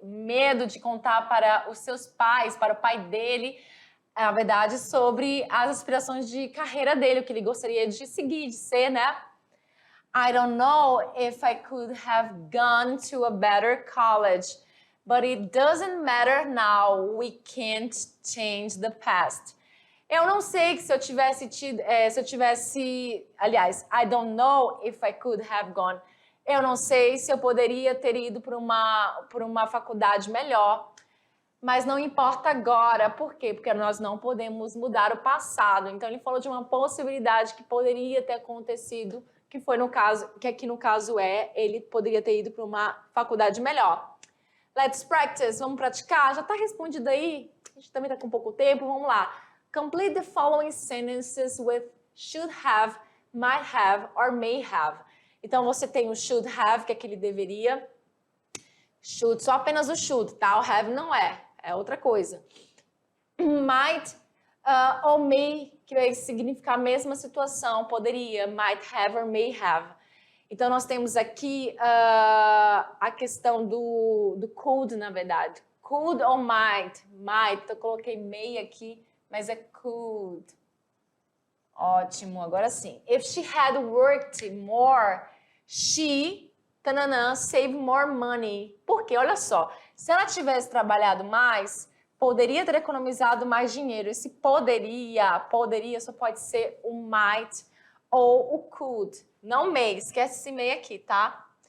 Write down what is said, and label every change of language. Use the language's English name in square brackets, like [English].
[Portuguese] Medo de contar para os seus pais, para o pai dele, a verdade sobre as aspirações de carreira dele, o que ele gostaria de seguir, de ser, né? [English] I don't know if I could have gone to a better college, but it doesn't matter now, we can't change the past. [Portuguese] Eu não sei que se eu tivesse aliás, [English] I don't know if I could have gone. [Portuguese] Eu não sei se eu poderia ter ido por uma faculdade melhor, mas não importa agora. Por quê? Porque nós não podemos mudar o passado. Então, ele falou de uma possibilidade que poderia ter acontecido, que aqui no caso ele poderia ter ido para uma faculdade melhor. [English] Let's practice. [Portuguese] Vamos praticar? Já está respondido aí? A gente também está com pouco tempo. Vamos lá. [English] Complete the following sentences with should have, might have or may have. [Portuguese] Então, você tem o should have, que é aquele deveria. Should, só apenas o should, tá? O have não é outra coisa. Might ou may, que vai significar a mesma situação, poderia, might have or may have. Então, nós temos aqui a questão do could, na verdade. Could ou might? Might, eu coloquei may aqui, mas é could. Ótimo, agora sim. [English] If she had worked more, she, save more money. [Portuguese] Por quê? Olha só, se ela tivesse trabalhado mais, poderia ter economizado mais dinheiro. Esse poderia só pode ser o might ou o could. Não may, esquece esse may aqui, tá?